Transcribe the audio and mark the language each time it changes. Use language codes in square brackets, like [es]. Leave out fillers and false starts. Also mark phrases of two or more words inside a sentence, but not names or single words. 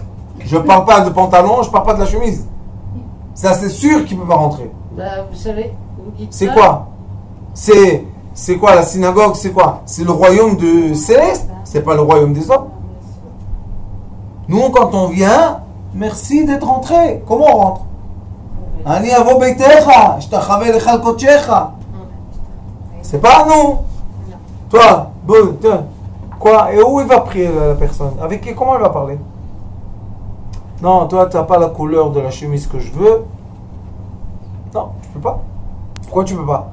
[fr] Je ne parle pas de pantalon, je ne parle pas de la chemise. Ça, c'est sûr qu'il ne peut pas rentrer. Bah, vous savez, vous dites C'est ça. quoi? C'est quoi la synagogue? C'est quoi? C'est le royaume de céleste. C'est pas le royaume des hommes. Nous, quand on vient, merci d'être rentré. Comment on rentre? [he] אני אבוא ביתך, אשתחווה אל היכל קדשך. [fr] C'est pas à nous. Toi, quoi? Et où il va prier la personne? Avec qui? Comment elle va parler? Non, toi, tu n'as pas la couleur de la chemise que je veux. Non, tu peux pas. Pourquoi tu peux pas?